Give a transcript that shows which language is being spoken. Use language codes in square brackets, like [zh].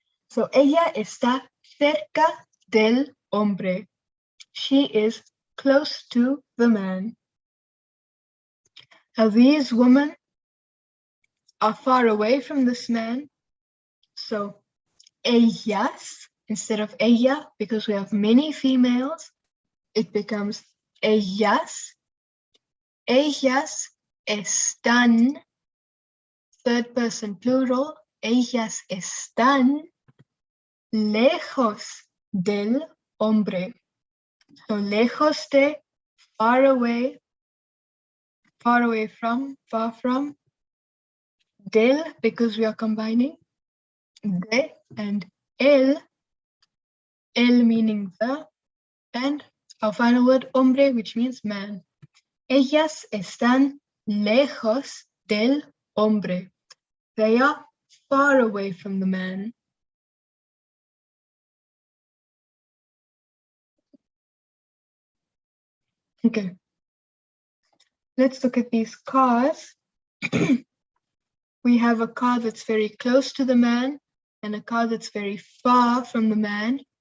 [es] So ella está cerca del hombre. [en] She is close to the man. Now these women are far away from this man. So ellas instead of ella, because we have many females, it becomes ellas. [es] Ellas están, [en] third person plural, [es] ellas están lejos del hombre. [en] So lejos de, far away from, far from. Del, because we are combining de and el meaning the, and our final word, hombre, which means man. [es] Ellas están lejos del hombre. [en] They are far away from the man. Okay. Let's look at these cars. We have a car that's very close to the man and a car that's very far from the man.